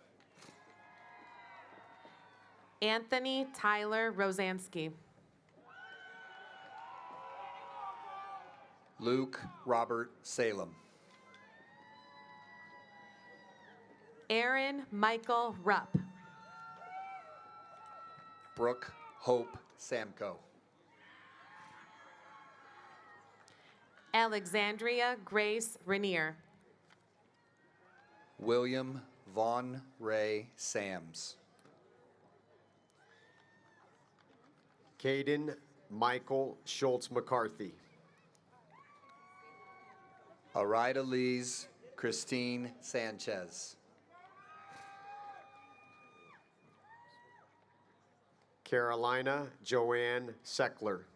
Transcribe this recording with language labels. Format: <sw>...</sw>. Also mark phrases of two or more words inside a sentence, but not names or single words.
<en>Anthony Tyler Rosansky. Luke Robert Salem. Aaron Michael Rupp. Brooke Hope Samko. Alexandria Grace Rainier. William Vaughn Ray Sams. Caden Michael Schultz McCarthy. Arida Lees Christine Sanchez. Carolina Joanne Seckler.</en>